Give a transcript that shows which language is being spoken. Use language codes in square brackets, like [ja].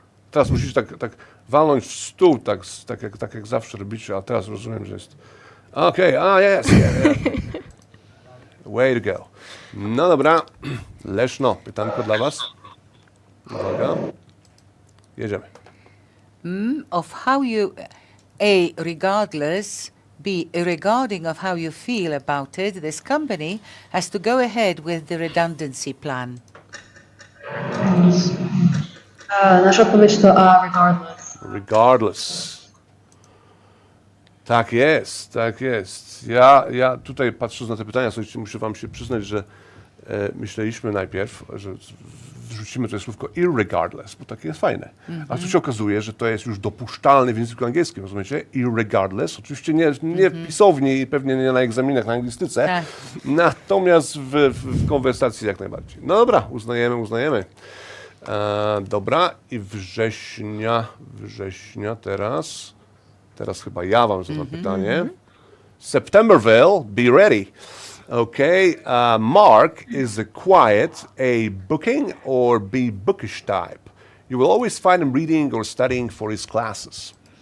[pl] Teraz musisz tak walnąć w stół, tak jak zawsze robicie, a teraz rozumiem, że jest... Okej, jest. [en] Way to go. [pl] No dobra. Leszno, pytanko dla was. Uwaga. Jedziemy. [en] of how you, A, regardless, B, regarding of how you feel about it, this company has to go ahead with the redundancy plan. [pl] Nasza odpowiedź to A, regardless. Regardless. Tak jest, tak jest. Ja tutaj patrząc na te pytania, słuchajcie, muszę wam się przyznać, że myśleliśmy najpierw, że wrzucimy to słówko irregardless, bo takie jest fajne. A tu się okazuje, że to jest już dopuszczalne w języku angielskim, rozumiecie? Irregardless, oczywiście nie w pisowni i pewnie nie na egzaminach na anglistyce, Tak. natomiast w konwersacji jak najbardziej. No dobra, uznajemy. Dobra, i września teraz chyba ja wam zadam pytanie. [en] Septemberville, be ready. Okay, Mark is a quiet, a booking or be bookish type. You will always find him reading or studying for his classes.